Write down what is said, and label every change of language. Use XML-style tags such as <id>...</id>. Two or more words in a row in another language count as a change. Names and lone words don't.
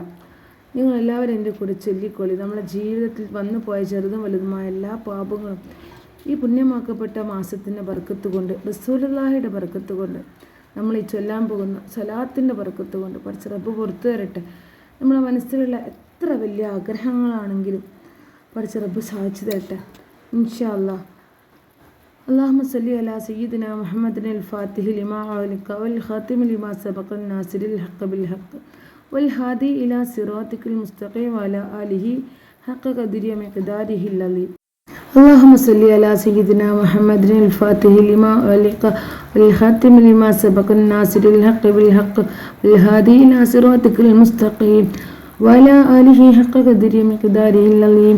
<ml>നിങ്ങളെല്ലാവരും എൻ്റെ കൂടെ ചൊല്ലിക്കൊള്ളി. നമ്മുടെ ജീവിതത്തിൽ വന്നു പോയ ചെറുതും വലുതുമായ എല്ലാ പാപങ്ങളും ഈ പുണ്യമാക്കപ്പെട്ട മാസത്തിൻ്റെ ബർക്കത്ത് കൊണ്ട്, റസൂലുള്ളാഹിയുടെ ബർക്കത്ത് കൊണ്ട്, നമ്മൾ ഈ ചൊല്ലാൻ പോകുന്ന സ്വലാത്തിൻ്റെ ബർക്കത്ത് കൊണ്ട് പഠിച്ച റബ്ബ് പുറത്തു തരട്ടെ. നമ്മുടെ മനസ്സിലുള്ള എത്ര വലിയ ആഗ്രഹങ്ങളാണെങ്കിലും പഠിച്ച റബ്ബ് സാധിച്ചു തരട്ടെ</ml> <ar>إن شاء الله. اللهم صل على سيدنا محمد الفاتح لما أغلق والخاتم لما سبق الناصر الحق بالحق والهادي إلى صراطك المستقيم وعلى آله حق قدره ومقداره العظيم. اللهم صل على سيدنا محمد الفاتح لما أغلق والخاتم لما سبق الناصر الحق بالحق والهادي إلى صراطك المستقيم وعلى آله حق قدره ومقداره العظيم.</ar>